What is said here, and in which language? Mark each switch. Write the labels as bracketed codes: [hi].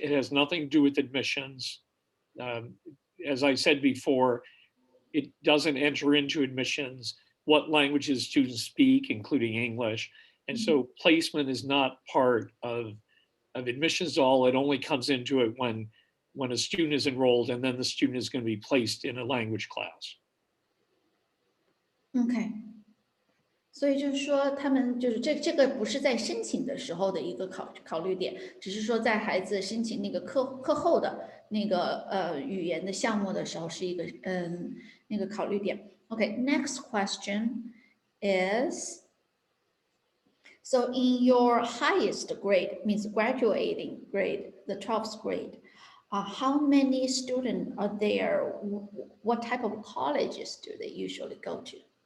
[en] It has nothing to do with admissions. As I said before, it doesn't enter into admissions what languages students speak, including English. And so placement is not part of admissions at all. It only comes into it when a student is enrolled, and then the student is going to be placed in a language class. [zh] OK， 所以就是说，他们就是这个不是在申请的时候的一个考虑点，只是说在孩子申请那个课后的那个语言的项目的时候是一个那个考虑点。 [en] OK，next question is, so in your highest grade, means graduating grade, the 12th grade, how many students are there? What type of colleges do they usually go to?